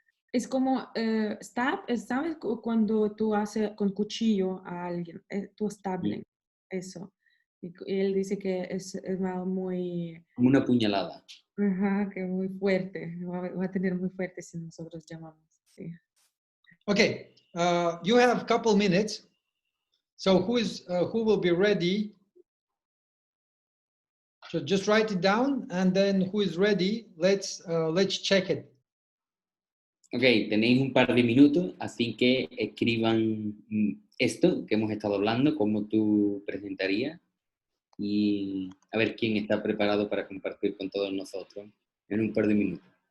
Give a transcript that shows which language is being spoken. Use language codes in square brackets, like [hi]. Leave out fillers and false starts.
[es] Es como, stab, ¿sabes? Cuando tú haces con cuchillo a alguien, tú stabling, eso. Y él dice que es muy, Como una puñalada. ajá, que muy fuerte, va a tener muy fuerte si nosotros llamamos, sí. [en] Okay, you have a couple minutes. So who will be ready? So just write it down, and then who is ready? Let's check it. [es] Ok, tenéis un par de minutos, así que escriban esto que hemos estado hablando, cómo tú presentarías, y a ver quién está preparado para compartir con todos nosotros en un par de minutos.